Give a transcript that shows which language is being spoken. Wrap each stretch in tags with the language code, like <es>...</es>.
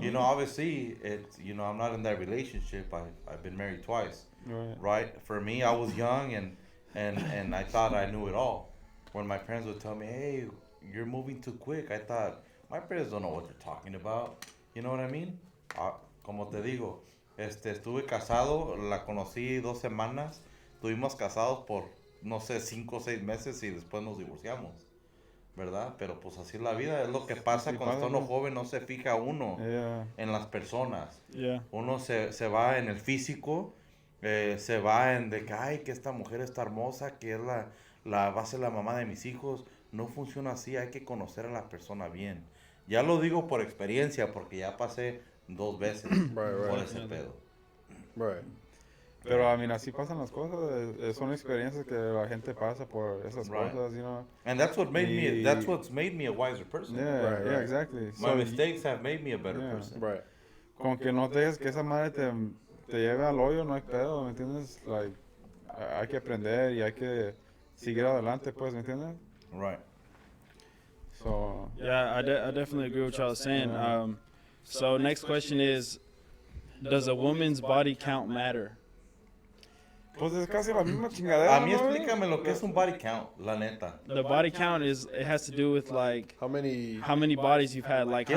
<en>you know, obviously, I'm not in that relationship. I've been married twice, Right. right? For me, I was young and I thought I knew it all. When my parents would tell me, "Hey, you're moving too quick," I thought my parents don't know what they're talking about. You know what I mean?</en> <es>Como te digo, estuve casado, la conocí 2 semanas, estuvimos casados por no sé 5 o 6 meses y después nos divorciamos. ¿verdad? Pero pues así es la vida, es lo que pasa Así cuando pasa, está uno ¿no? joven, no se fija uno</es> <en>Yeah.</en> <es>en las personas.</es> <en>Yeah.</en> <es>Uno se va en el físico, se va en de que, ay, que esta mujer está hermosa, que es va a ser la mamá de mis hijos. No funciona así, hay que conocer a la persona bien. Ya lo digo por experiencia, porque ya pasé 2 veces por</es> <en>Right.</en> <es>ese pedo.</es> <en>Right.</en> <es>Pero,</es> <en>I mean,</en> <es>así pasan las cosas. Son experiencias que la gente pasa por esas</es> <en>Right. cosas, you know. And that's what made me,</en> <es>Y-</es> <en>that's what's made me a wiser person. Yeah, Right, yeah, right. exactly. My So, mistakes have made me a better yeah. person. Right.</en> <es>Con que no dejes que esa madre te lleve al hoyo, no hay pedo, ¿me entiendes? Like, hay que aprender y hay que seguir adelante, pues, ¿me entiendes?</es> <en>Right. So, Yeah, I definitely agree with what y'all saying. So next question is, does a woman's body count matter?</en> <es>pues es casi la misma chingadera, A mí ¿no? explícame lo que es un body count, la neta.</es> <en>The body count it has to do with like How many? how many bodies you've had, like how</en>